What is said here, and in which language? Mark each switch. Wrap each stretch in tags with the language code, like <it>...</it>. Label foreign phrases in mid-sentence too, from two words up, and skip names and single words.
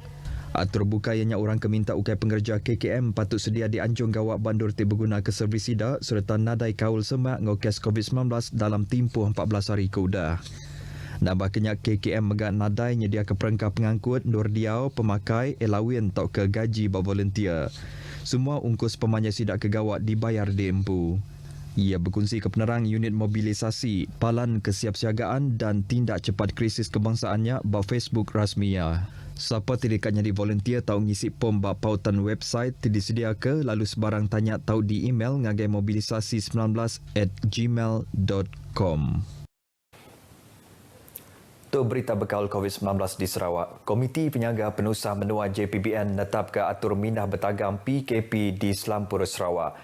<iba>Atur buka ianya orang keminta ukai pengerja KKM patut sedia dianjung gawak bandur ti berguna ke servis sidak serta nadai kaul semak ngau kes COVID-19 dalam tempoh 14 hari ke udah. Nambah kenyak KKM megak nadai nyedia ke perangkap pengangkut, nur diau, pemakai, elawin tau ke gaji bak volunteer. Semua ungkus pemanja sidak ke gawak dibayar di empu. Ia berkongsi ke penerang unit mobilisasi, palan kesiapsiagaan dan tindak cepat krisis kebangsaannya bak Facebook rasminya. Siapa tidaknya di volunteer tahu ngisi pom bak pautan website disedia ke lalu sebarang tanya tahu di email ngagai mobilisasi19@gmail.com. Tu berita bekal COVID-19 di Sarawak. Komiti Penyaga Penusah Menua JPBN netap ke atur minah bertagam PKP di Selampur Sarawak.</iba>